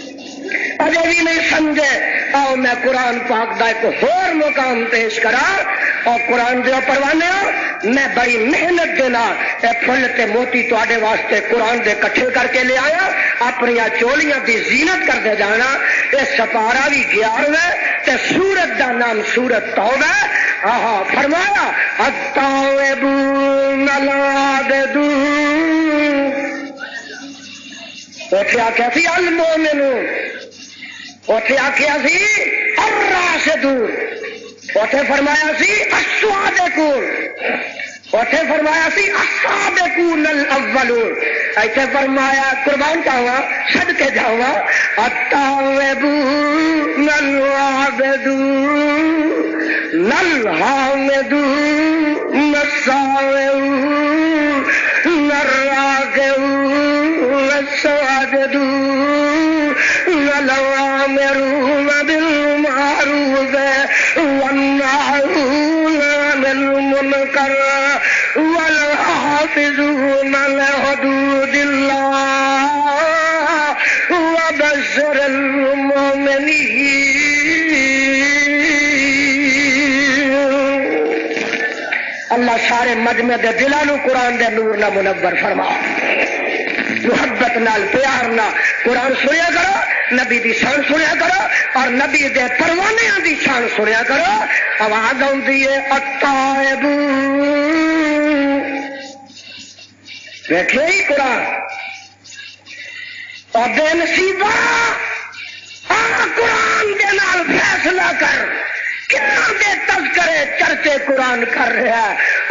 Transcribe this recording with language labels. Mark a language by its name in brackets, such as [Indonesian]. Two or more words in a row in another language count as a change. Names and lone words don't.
[Punjabi] اجے بھی نہیں سمجھے آؤ میں قرآن پاک دا ایک اور مقام پیش کرا اور قرآن دے پروانے میں بڑی محنت دے نال اے پھل تے موتی تواڈے واسطے قرآن دے کٹھے کر کے لے آیا اپنی چولیاں دی زینت کر دے جانا اے سپارہ بھی 11 تے سورت دا نام سورت توبہ فرمایا [Arabic] التائبون العابدون [Punjabi] اوتھے آکھیا سی المؤمنون اوتھے آکھیا سی الراشدون اوتھے فرمایا سی الصادقون اوتھے فرمایا سی [Arabic] السابقون الاولون [Punjabi] ایتھے فرمایا قربان جاواں صدقے جاواں [Arabic] التائبون العابدون الحامدون السائحون الراكعون الساجدون الآمرون بالمعروف والناهون عن المنكر والحافظون لحدود الله وبشر المؤمنين. [Punjabi] اللہ سارے مجمع دے دلاں نوں قرآن دے نور نہ منور فرما. محبت نال پیار نال قرآن سنیا کرو، نبی دی شان سنیا کرو اور نبی دے پروانیاں دی شان سنیا کرو. [Urdu] آواز آتی ہے التائبون. [Punjabi] دیکھے ہی قرآن اور بے نصیبہ قرآن دے نال فیصلہ کر کتنا دے تذکرے چرچے قرآن کر رہا ہے.